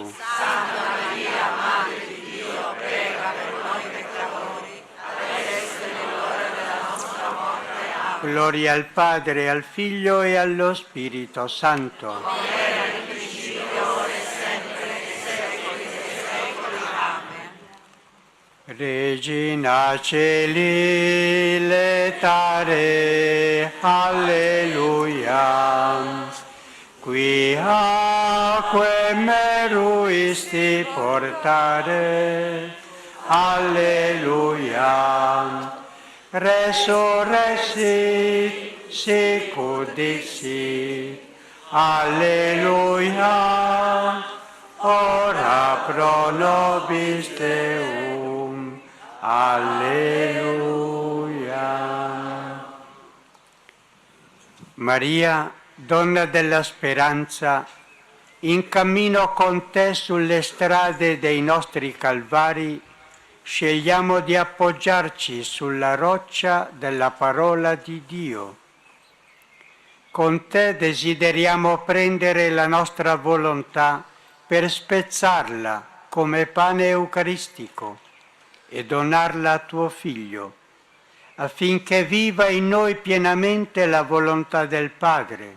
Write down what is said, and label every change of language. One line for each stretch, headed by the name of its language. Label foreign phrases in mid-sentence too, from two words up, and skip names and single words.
Italian: Santa Maria, Madre di Dio, prega per noi peccatori, adesso e nell'ora della nostra morte. Amen. Gloria al Padre, al Figlio e allo Spirito Santo. Come era nel principio, ora e sempre, nei secoli dei secoli. Amen.
Latin: Regina Celi, letare, alleluia. Qui acque meruisti portare, alleluia. Resurrexit sicut dixit, alleluia. Ora pro nobis Deum, alleluia.
Italian: Maria, Donna della speranza, in cammino con te sulle strade dei nostri calvari, scegliamo di appoggiarci sulla roccia della parola di Dio. Con te desideriamo prendere la nostra volontà per spezzarla come pane eucaristico e donarla a tuo Figlio, affinché viva in noi pienamente la volontà del Padre.